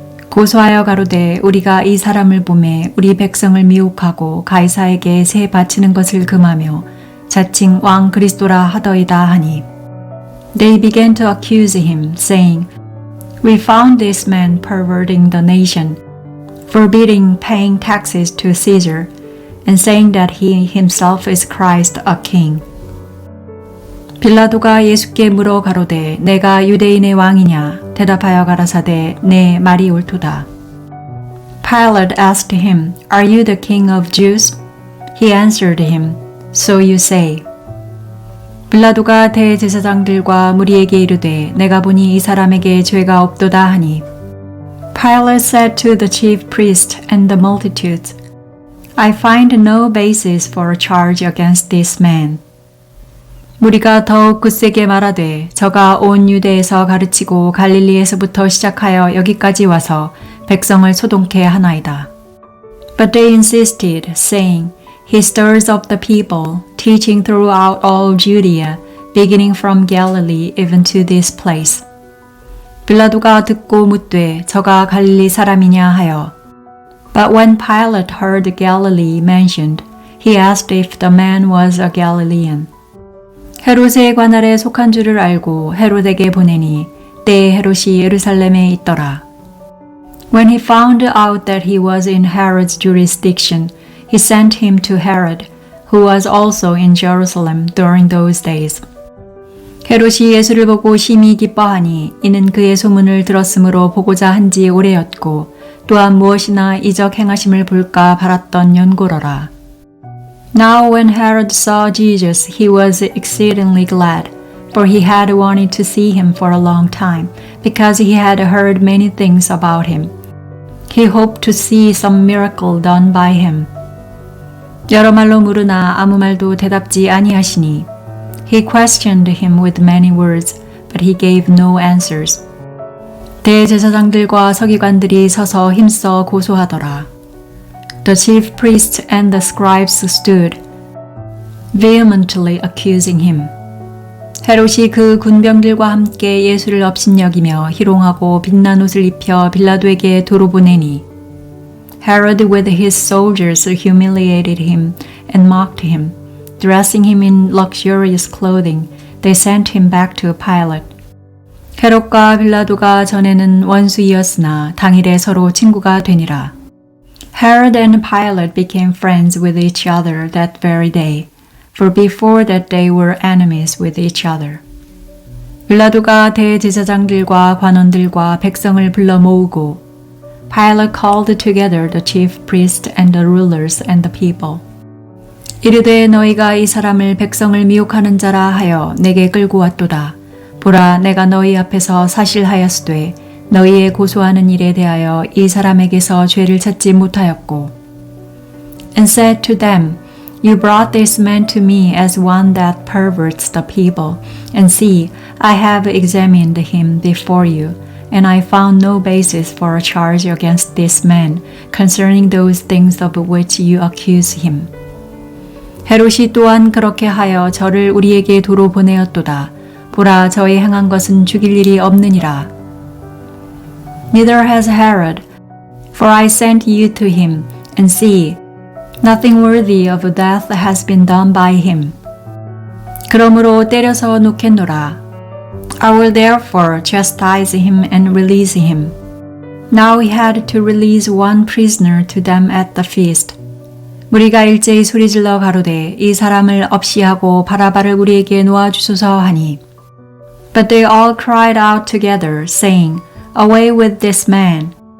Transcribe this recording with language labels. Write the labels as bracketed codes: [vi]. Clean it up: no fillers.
[ko] 고소하여 가로되 우리가 이 사람을 보매 우리 백성을 미혹하고 가이사에게 세 바치는 것을 금하며 자칭 왕 그리스도라 하더이다 하니 [en] They began to accuse him, saying, We found this man perverting the nation, forbidding paying taxes to Caesar, and saying that he himself is Christ a king. [ko] 빌라도가 예수께 물어 가로되 내가 유대인의 왕이냐 대답하여 가라사대 내 말이 옳도다. [en] Pilate asked him, Are you the king of Jews? He answered him, So you say. [ko] 빌라도가 대제사장들과 무리에게 이르되 내가 보니 이 사람에게 죄가 없도다 하니 [en] Pilate said to the chief priest and the multitudes, I find no basis for a charge against this man. [ko] 무리가 더욱 굳세게 말하되 저가 온 유대에서 가르치고 갈릴리에서부터 시작하여 여기까지 와서 백성을 소동케 하나이다. [en] But they insisted, saying, He stirs up the people, teaching throughout all Judea, beginning from Galilee even to this place. [ko] 빌라도가 듣고 묻되 저가 갈릴리 사람이냐 하여. [en] But when Pilate heard Galilee mentioned, he asked if the man was a Galilean. [ko] 헤롯의 관할에 속한 줄을 알고 헤롯에게 보내니 때에 헤롯이 예루살렘에 있더라. [en] When he found out that he was in Herod's jurisdiction, he sent him to Herod, who was also in Jerusalem during those days. [ko] 헤롯이 예수를 보고 심히 기뻐하니 이는 그의 소문을 들었으므로 보고자 한지 오래였고 또한 무엇이나 이적 행하심을 볼까 바랐던 연고로라. [en] Now when Herod saw Jesus, he was exceedingly glad, for he had wanted to see him for a long time, because he had heard many things about him. He hoped to see some miracle done by him. [ko] 여러 말로 물으나 아무 말도 대답지 아니하시니 [en] He questioned him with many words, but he gave no answers. [ko] 대제사장들과 서기관들이 서서 힘써 고소하더라. [en] The chief priests and the scribes stood, vehemently accusing him. [ko] 헤롯이 그 군병들과 함께 예수를 업신여기며 희롱하고 빛난 옷을 입혀 빌라도에게 도로 보내니 [en] Herod with his soldiers humiliated him and mocked him. Dressing him in luxurious clothing, they sent him back to Pilate. [ko] 헤롯과 빌라도가 전에는 원수이었으나 당일에 서로 친구가 되니라. [en] Herod and Pilate became friends with each other that very day, for before that they were enemies with each other. [ko] 빌라도가 대제사장들과 관원들과 백성을 불러 모으고 [en] Pilate called together the chief priests and the rulers and the people. [ko] 이르되 너희가 이 사람을 백성을 미혹하는 자라 하여 내게 끌고 왔도다. 보라 내가 너희 앞에서 사실하였으되 너희의 고소하는 일에 대하여 이 사람에게서 죄를 찾지 못하였고 [en] And said to them, You brought this man to me as one that perverts the people, and see, I have examined him before you, and I found no basis for a charge against this man concerning those things of which you accuse him. [ko] 헤롯이 또한 그렇게 하여 저를 우리에게 도로 보내었도다. 보라 저의 행한 것은 죽일 일이 없느니라. [en] Neither has Herod, for I sent you to him, and see, nothing worthy of death has been done by him. [ko] 그러므로 때려서 놓겠노라. [en] I will therefore chastise him and release him. Now he had to release one prisoner to them at the feast. [ko] 무리가 일제히 소리질러 가로되 이 사람을 업시하고 바라바를 우리에게 놓아주소서 하니 [en] But they all cried out together, saying, Away with this man!